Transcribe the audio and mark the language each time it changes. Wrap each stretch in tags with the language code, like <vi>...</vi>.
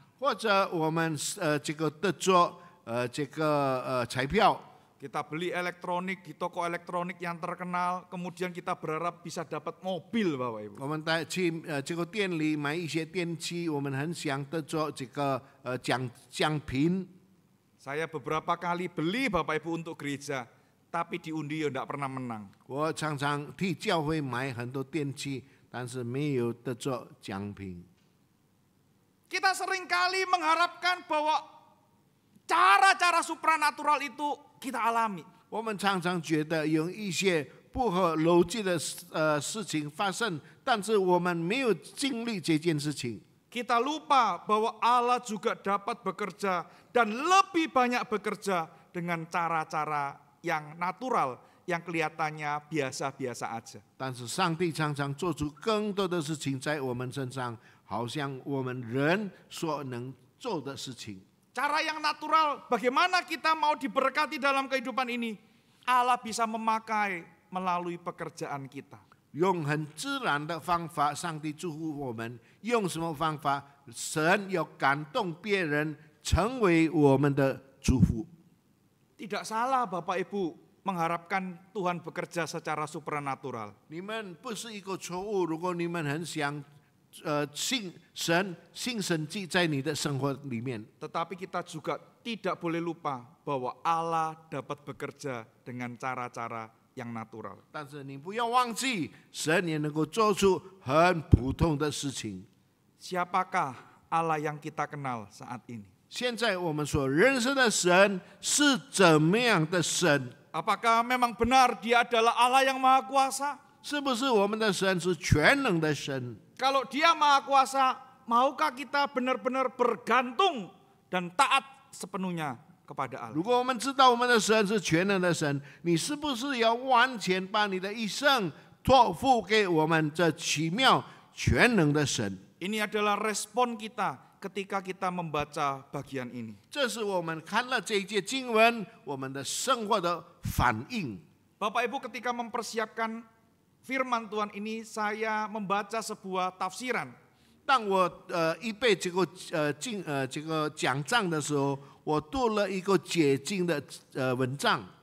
<zh>或者我们这个得着这个彩票。</zh> <id>Kita beli elektronik di toko elektronik yang terkenal, kemudian kita berharap bisa dapat mobil Bapak Ibu.</id> <zh>我们去这个店里买一些电器，我们很想得着这个奖品。</zh> <id>Saya beberapa kali beli Bapak Ibu untuk gereja, tapi diundi ya tidak pernah menang.</id> <zh>我常常替教会买很多电器，但是没有得着奖品。</zh> <id>Kita seringkali mengharapkan bahwa cara-cara supranatural itu kita alami.</id> <zh>我们常常觉得有一些不合逻辑的事情发生，但是我们没有经历这件事情。</zh> <id>Kita lupa bahwa Allah juga dapat bekerja dan lebih banyak bekerja dengan cara-cara yang natural, yang kelihatannya biasa-biasa aja.</id> <zh>但是上帝常常做出更多的事情在我们身上，好像我们人所能做的事情。</zh> <id>Cara yang natural, bagaimana kita mau diberkati dalam kehidupan ini? Allah bisa memakai melalui pekerjaan kita.</id> <zh>用很自然的方法，上帝祝福我们。用什么方法？神要感动别人，成为我们的祝福。</zh> <id>Tidak salah Bapak Ibu mengharapkan Tuhan bekerja secara supernatural.</id> <zh>你们不是一个错误，如果你们很想信神迹在你的生活里面。</zh> <id>Tetapi kita juga tidak boleh lupa bahwa Allah dapat bekerja dengan cara-cara yang natural.</id> <zh>但是你不要忘记，神也能够做出很普通的事情。</zh> <id>Siapakah Allah yang kita kenal saat ini?</id> <zh>现在我们所认识的神是怎么样的神？</zh> <id>Apakah memang benar Dia adalah Allah yang Maha Kuasa?</id> <zh>是不是我们的神是全能的神？</zh> <id>Kalau Dia Maha Kuasa, maukah kita benar-benar bergantung dan taat sepenuhnya kepada Allah?</id> <zh>如果我们知道我们的神是全能的神，你是不是要完全把你的一生托付给我们这奇妙全能的神？</zh> <id>Ini adalah respon kita ketika kita membaca bagian ini.</id> <zh>这是我们看了这一节经文，我们的生活的反应。</zh> <id>Bapak Ibu ketika mempersiapkan firman Tuhan ini, saya membaca sebuah tafsiran.</id> <zh>当我预备这个讲章的时候，我读了一个解经的文章。</zh>